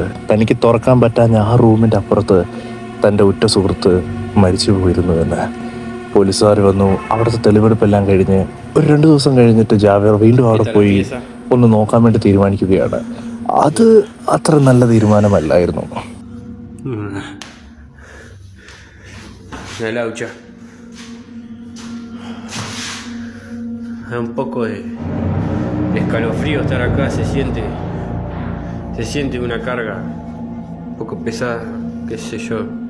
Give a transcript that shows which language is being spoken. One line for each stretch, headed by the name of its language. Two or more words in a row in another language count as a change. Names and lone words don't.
Malayalam: തനിക്ക് തുറക്കാൻ പറ്റാഞ്ഞ ആ റൂമിൻ്റെ അപ്പുറത്ത് തൻ്റെ ഉറ്റ സുഹൃത്ത് മരിച്ചു പോയിരുന്നുവെന്ന്. പോലീസുകാർ വന്നു. അവിടുത്തെ തെളിവെടുപ്പെല്ലാം കഴിഞ്ഞ് ഒരു 2 ദിവസം കഴിഞ്ഞിട്ട് ജാവേർ വീണ്ടും അവിടെ പോയി ഒന്ന് നോക്കാൻ വേണ്ടി തീരുമാനിക്കുകയാണ്. അത് അത്ര നല്ല തീരുമാനമല്ലായിരുന്നു.
Spanish: Un poco de escalofrío estar acá, se siente una carga un poco pesada, qué sé yo.